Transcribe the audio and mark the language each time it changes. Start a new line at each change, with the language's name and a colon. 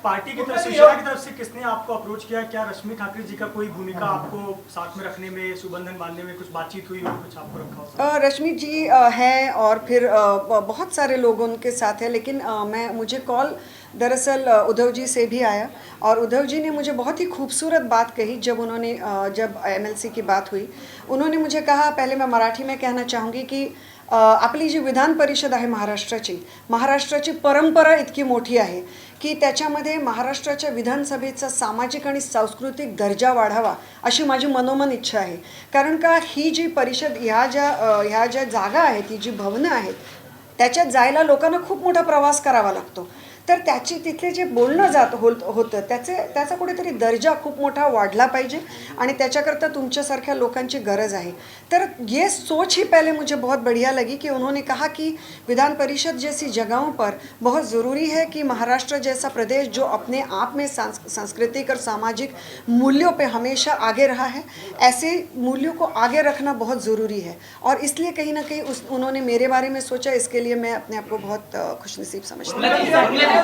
Hindi: Party की तरफ से शिवसेना की तरफ से किसने आपको अप्रोच किया? क्या रश्मि ठाकरे जी का कोई भूमिका आपको साथ में रखने में, सुबंधन बांधने में कुछ बातचीत हुई हो, कुछ आपको रखा हो? रश्मि जी हैं और फिर बहुत सारे लोग उनके साथ हैं लेकिन मुझे कॉल दरअसल उद्धव जी से भी आया और उद्धव जी ने मुझे बहुत ही खूबसूरत बात कही जब MLC की बात हुई. उन्होंने मुझे कहा, पहले मैं मराठी में कहना चाहूँगी की
Marathi: आपली जी विधान परिषद आहे महाराष्ट्राची परंपरा इतकी मोठी आहे की त्याच्यामध्ये महाराष्ट्राच्या विधानसभेचा सामाजिक आणि सांस्कृतिक दर्जा वाढावा अशी माझी मनोमन इच्छा आहे. कारण का ही जी परिषद ह्या ज्या जागा आहेत, ही जी भवनं आहेत त्याच्यात जायला लोकांना खूप मोठा प्रवास करावा लागतो. तर तिथले जे बोलणं होतं त्याचा कुठेतरी दर्जा खूप मोठा वाढला पाहिजे आणि त्याच्याकरता तुमच्यासारख्या लोकांची गरज आहे.
Hindi: तर ये सोच ही पहले मुझे बहुत बढ़िया लगी कि उन्होंने कहा कि विधान परिषद जैसी जगहों पर बहुत ज़रूरी है कि महाराष्ट्र जैसा प्रदेश जो अपने आप में सांस्कृतिक और सामाजिक मूल्यों पे हमेशा आगे रहा है, ऐसे मूल्यों को आगे रखना बहुत ज़रूरी है और इसलिए कहीं ना कहीं उन्होंने मेरे बारे में सोचा. इसके लिए मैं अपने आप को बहुत खुशनसीब समझती हूँ.